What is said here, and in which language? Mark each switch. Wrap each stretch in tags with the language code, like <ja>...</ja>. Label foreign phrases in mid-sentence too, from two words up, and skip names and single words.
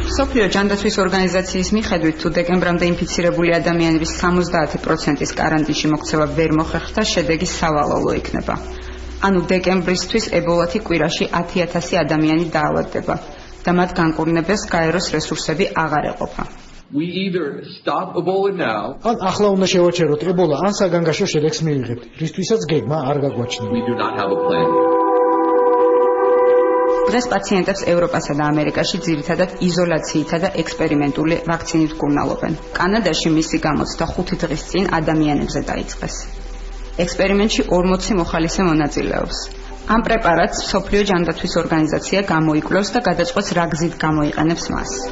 <ka>მსოფლიო ჯანდაცვის ორგანიზაციის მიხედვით, თუ დეკემბრამდე ინფიცირებული ადამიანების 70%-ის კარანტინში მოქცევა ვერ მოხერხდა, შედეგი სავალალო იქნება. ანუ დეკემბრისთვის ებოლათი კვირაში 10,000 ადამიანი დაავადდება და მათ განკურნებას გაეროს რესურსები აღარ ეყოფა.</ka> <en>We either stop Ebola now.</en> <ka>ან ახლა უნდა შევაჩეროთ ებოლა, ან საგანგაშო შედეგს მივიღებთ, რისთვისაც გეგმა არ გაგვაჩნია.</ka> <en>We do not have a plan.</en> <ka>დღეს პაციენტებს ევროპასა და ამერიკაში ძირითადად იზოლაციითა და ექსპერიმენტული ვაქცინით კურნალობენ. კანადაში მისი გამოცდა 5 დღის წინ ადამიანებზე დაიწყეს. ექსპერიმენტში 40 მოხალისე მონაწილეობს. ამ პრეპარატს მსოფლიო ჯანდაცვის ორგანიზაცია გამოიკვლევს და გადაწყვეტს რა გზით გამოიყენებს მას.</ka>